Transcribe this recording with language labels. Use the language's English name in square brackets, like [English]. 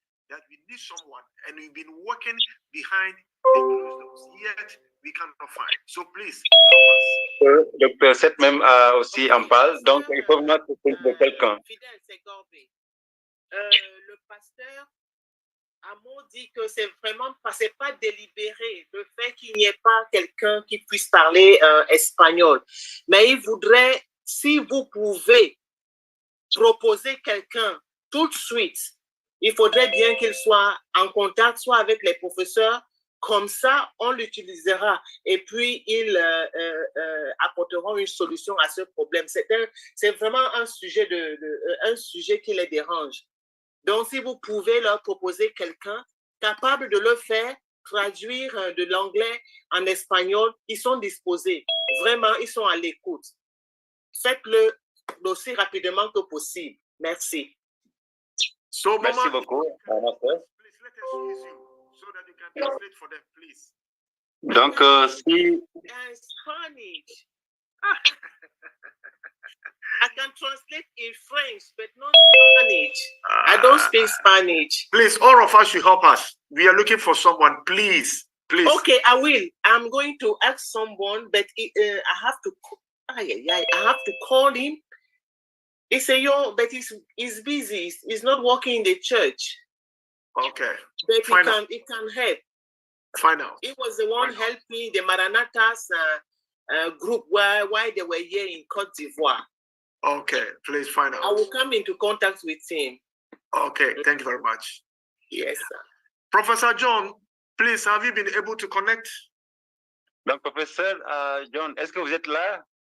[English] That we need someone, and we've been working behind the closed doors, yet we cannot find. So please help us. [French] Le Docteur 7 même aussi en parle, donc il faut vraiment trouver quelqu'un. Fidèle, c'est Gorbé. Le pasteur Amo dit que c'est vraiment c'est pas délibéré le fait qu'il n'y ait pas quelqu'un qui puisse parler espagnol. Mais il voudrait, si vous pouvez proposer quelqu'un tout de suite, il faudrait bien qu'il soit en contact soit avec les professeurs, comme ça on l'utilisera et puis ils apporteront une solution à ce problème. C'est vraiment un sujet un sujet qui les dérange. Donc si vous pouvez leur proposer quelqu'un capable de le faire, traduire de l'anglais en espagnol, ils sont disposés. Vraiment, ils sont à l'écoute. Faites-le aussi rapidement que possible. Merci. [English] So, [French] Merci [English] Mama, [French] beaucoup, [English] please let us use you so that you can translate for them, please. [French] Donc, si... [English] Spanish. I can translate in French, but not Spanish. I don't speak Spanish. Please, all of us should help us. We are looking for someone. Please. Okay, I will. I'm going to ask someone, but I have to call him. He said, but he's busy. He's not working in the church. Okay. But he can help. Find out. He was the one helping the Maranatas group while they were here in Côte d'Ivoire. Okay, please find out. I will come into contact with him. Okay, thank you very much. Yes, sir. Professor John, please, have you been able to connect? [French] Donc, professeur John, est-ce que vous êtes là?